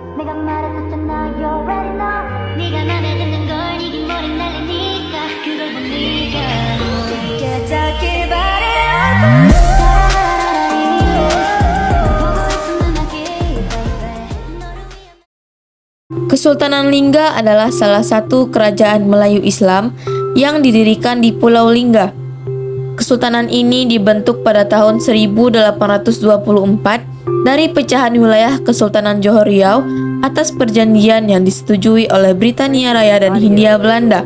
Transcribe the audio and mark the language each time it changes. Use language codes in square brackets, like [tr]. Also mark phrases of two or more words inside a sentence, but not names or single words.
[ko] 내가 말했었잖아 [en] you already know [ko] 네가 맘에 드는 걸 이긴 머리 날리니까 그걸 본 네가 그렇게 닿길 바래 [id] Kesultanan Lingga adalah salah satu kerajaan Melayu Islam yang didirikan di Pulau Lingga. Kesultanan ini dibentuk pada tahun 1824 dari pecahan wilayah Kesultanan Johor Riau atas perjanjian yang disetujui oleh Britania Raya dan Hindia Belanda.